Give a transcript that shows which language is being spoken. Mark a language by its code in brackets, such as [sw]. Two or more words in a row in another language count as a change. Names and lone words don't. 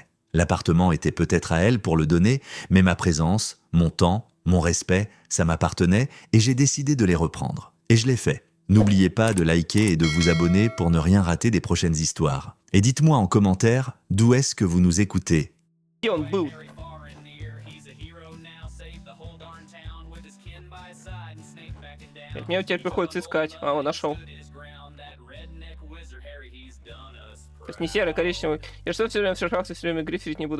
[fr] L'appartement était peut-être à elle pour le donner, mais ma présence, mon temps, mon respect, ça m'appartenait et j'ai décidé de les reprendre. Et je l'ai fait. N'oubliez pas de liker et de vous abonner pour ne rien rater des prochaines histoires. Et dites-moi en commentaire d'où est-ce que vous nous écoutez. [ru] Где он был? Мне теперь приходится искать. А, он нашел. То есть не серый, коричневый. Я что все время в шахте все время гриферить не буду.